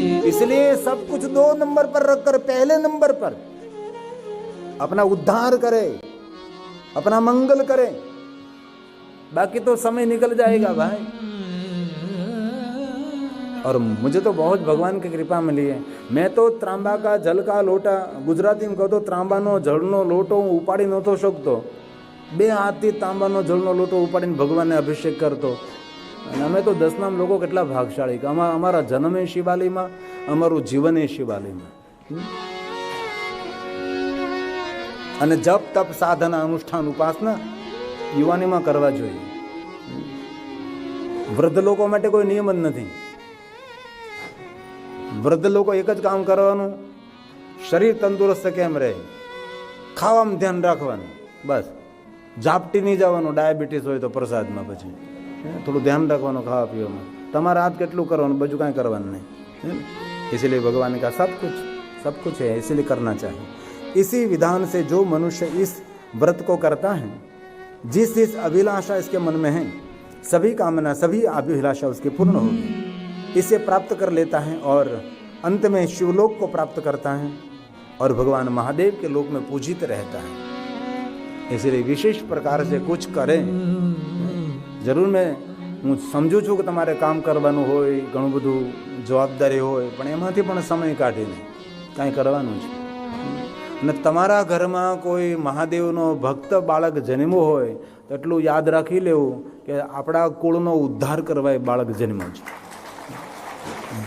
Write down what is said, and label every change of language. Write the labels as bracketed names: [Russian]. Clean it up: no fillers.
[Hindi] इसलिए सब कुछ 2 नंबर पर रखकर पहले नंबर पर अपना उद्धार करे, अपना मंगल करे, बाकी तो समय निकल जाएगा भाई। और मुझे तो बहुत भगवान की कृपा मिली है। मैं तो ત્રાંબા का जल का लोटा, गुजराती में કહો तो [Gujarati] ત્રાંબાનો જળનો લોટો ઉપાડી નહોતો શકતો। 2 હાથથી તાંબાનો જળનો લોટો ઉપાડીને ભગવાનને અભિષેક કરતો। અને અમે તો દસનામ લોકો કેટલા ભાગશાળી કે અમારા જન્મે શિવાલયમાં, અમારું જીવન એ શિવાલયમાં। અને જપ, તપ, સાધના, અનુષ્ઠાન, ઉપાસના યુવાનીમાં કરવા જોઈએ। વૃદ્ધ લોકો માટે કોઈ નિયમ જ નથી। વૃદ્ધ લોકો એક જ કામ કરવાનું, શરીર તંદુરસ્ત કેમ રહે, ખાવામાં ધ્યાન રાખવાનું, બસ। ઝાપટી નહીં જવાનું, ડાયાબિટીસ હોય તો પ્રસાદમાં, પછી થોડું ધ્યાન રાખવાનું ખાવા પીવામાં, તમારા હાથ કેટલું કરવાનું, બીજું કાંઈ કરવાનું નહીં। [Hindi] इसीलिए भगवान का सब कुछ है, इसीलिए करना चाहिए। इसी विधान से जो मनुष्य इस व्रत को करता है, जिस अभिलाषा इसके मन में है, सभी कामना, सभी अभिलाषा उसकी पूर्ण होगी, इसे प्राप्त कर लेता है और अंत में शिवलोक को प्राप्त करता है और भगवान महादेव के लोक में पूजित रहता है। इसलिए विशेष प्रकार से कुछ करें। जरूर मैं समझू [Gujarati] છું કે તમારે કામ કરવાનું હોય, ઘણું બધું જવાબદારી હોય, પણ એમાંથી પણ સમય કાઢીને કાંઈ કરવાનું છે। અને તમારા ઘરમાં કોઈ મહાદેવનો ભક્ત બાળક જન્મ્યો હોય તો એટલું યાદ રાખી લેવું કે આપણા કુળનો ઉદ્ધાર કરવા એ બાળક જન્મ્યો છે।